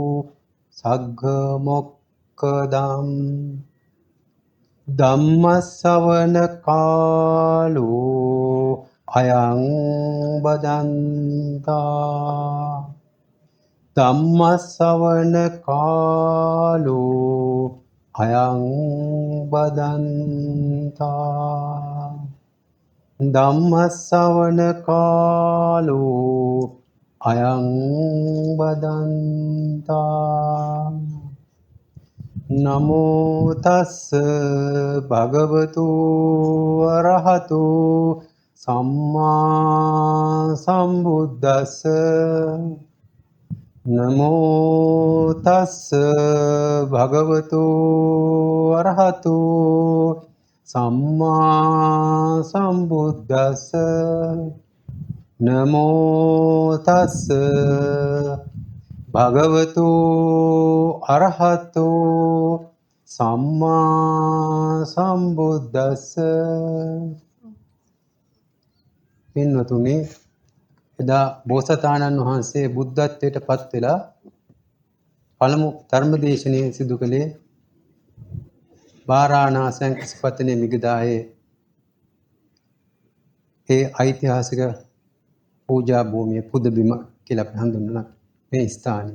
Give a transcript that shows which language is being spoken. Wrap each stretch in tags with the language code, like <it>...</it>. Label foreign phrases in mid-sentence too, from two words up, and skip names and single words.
<pi>सग्गमोक्कदम् धम्मश्रवणकालो अयं बदन्ता धम्मश्रवणकालो अयं बदन्ता धम्मश्रवणकालो अयं बदन्ता नमो तस्स भगवतो अरहतो सम्मा सम्बुද්දස්ස नमो तस्स भगवतो अरहतो सम्मा सम्बुද්දස්ස नमो तस्स භගවතු අරහතෝ සම්මා සම්බුද්දස්ස.</pi> <si>පින්වතුනි, එදා බෝසතාණන් වහන්සේ බුද්ධත්වයට පත් වෙලා පළමු ධර්මදේශනය සිදු කළේ වාරාණාසයන් ඉස්පතනේ මිගදායේ ඒ ඓතිහාසික පූජා භූමිය පුදබිම කියලා අපි හඳුන්වන මේ ස්ථානය.</si>